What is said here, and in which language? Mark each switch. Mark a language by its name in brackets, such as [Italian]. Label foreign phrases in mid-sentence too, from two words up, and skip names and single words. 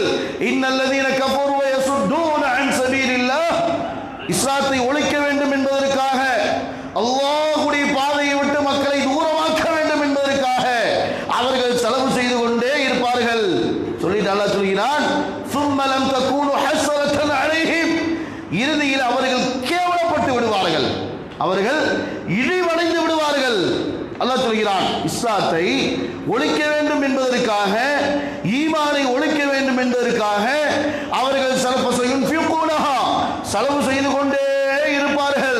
[Arabic] إن الذين كفروا ويصدون عن سبيل الله, [Tamil] இஸ்லாத்தை ஒழிக்க வேண்டும் என்பதற்காக, அல்லாஹ்வுடைய பாதையை விட்டு மக்களை தூரமாக்க வேண்டும் என்பதற்காக அவர்கள் செலவு செய்து கொண்டே இருப்பார்கள். சொல்லிட்டு அல்லாஹ் சொல்கிறான், [Arabic] ثم لم تكونوا حسرة عليهم, [Tamil] இறுதியில் அவர்கள் கேவலப்பட்டு விடுவார்கள், அவர்கள் இழிவடைந்து விடுவார்கள். அல்லாஹ் சொல்கிறான், இஸ்லாத்தை ஒழிக்க வேண்டும் என்பதற்காக, ஈமானை ஒழிக்க வேண்டும் என்பதற்காக அவர்கள் செலவு செய்து கொண்டே இருப்பார்கள்.